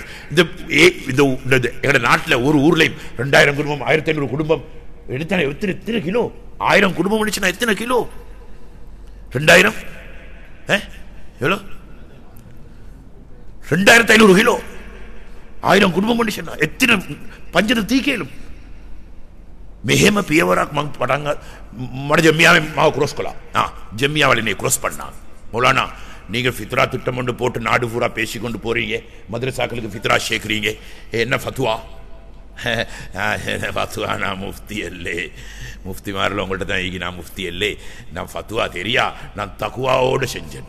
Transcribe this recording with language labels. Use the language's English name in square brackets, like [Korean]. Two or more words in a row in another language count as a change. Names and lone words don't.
[Tamil] இந்த எங்களோட நாட்டில் ஒரு ஊர்லையும் 2000 குடும்பம் 1500 குடும்பம் எடுத்தானே எத்தனை கிலோ? 1000 குடும்பம் முடிச்சுனா எத்தனை கிலோ? 2000 எவ்வளோ? 2500 கிலோ. 1000 குடும்பம் முடிச்சுனா எத்தனை பஞ்சத்தை தீக்கலும். [Sinhala] මෙහෙම පියවරක් මං පටන් මට ජම්මියාවේ මාව ක්‍රොස් කළා. [Tamil] ஜம்மியாவில் நீ க்ரோஸ் பண்ணா. மௌலானா நீங்க ஃபித்ரா திட்டம் ஒன்று போட்டு நாடு பூரா பேசிக்கொண்டு போறீங்க, மதரசாக்களுக்கு ஃபித்ரா சேர்க்கிறீங்க, என்ன ஃபத்வா? ஃபத்வா நான் முஃப்தி அல்லே, முஃப்தி மாரில் உங்கள்கிட்ட தான் ஈகி, நான் முஃப்தி அல்லே, நான் ஃபத்வா தெரியா, நான் தக்குவாவோடு செஞ்சேன்.